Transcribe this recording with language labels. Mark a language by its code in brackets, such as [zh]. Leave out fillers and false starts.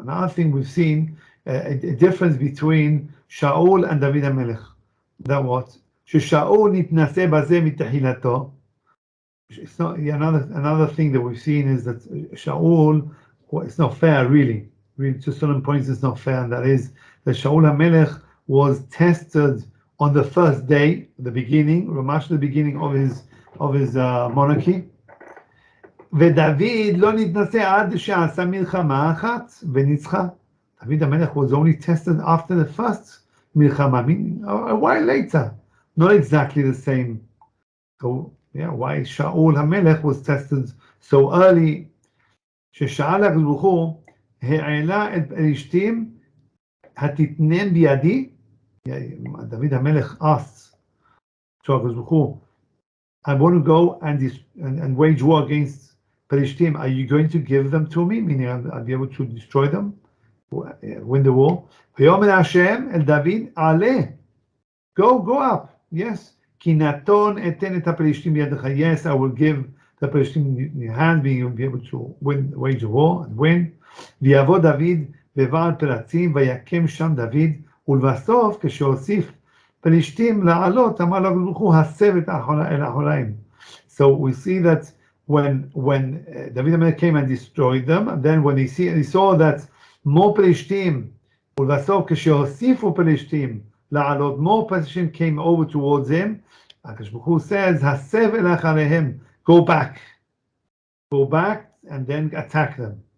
[en] Another thing we've seen, a difference between Shaul and David HaMelech. That what? [he] ששאול נתנסה בזה מתחילתו. [en] It's not, another thing that we've seen is that Shaul, it's not fair really to certain points it's not fair, and that is that Shaul HaMelech was tested on the first day, the beginning, Ramash, the beginning of his monarchy. [he] ודוד לא נתנסה עד שעשה מלחמה אחת וניצחה. [en] David HaMelech was only tested after the first milchama, meaning a while later, not exactly the same. So, yeah, why Shaul HaMelech was tested so early? [he] ששאל הקדוש ברוך הוא, העלה את פלישתים, התתנם בידי? [en] David HaMelech asked to הקדוש ברוך הוא, I want to go and wage war against Palestine. Are you going to give them to me? Meaning I'll be able to destroy them, win the war. [he] ויאמר Hashem el David, עלה, [en] go up. Yes. [he] כי נתון אתן את הפלישתים בידך. [en] Yes, I will give the Palestinian in your hand, being be able to wage a war and win. [he] ויבוא דוד בבעל פרצים, ויקם שם דוד, ולבסוף כשהוסיף פלישתים לעלות, אמר לו הקדוש ברוך הוא, הסב את אל אחוריים. [en] So we see that when David HaMelech came and destroyed them, and then when he saw that more פלישתים, [he] ולבסוף כשהוסיפו פלישתים לעלות, [en] more פלישתים came over towards him, הקדוש ברוך הוא says, [he] הסב אל אחריהם, [en] go back and then attack them.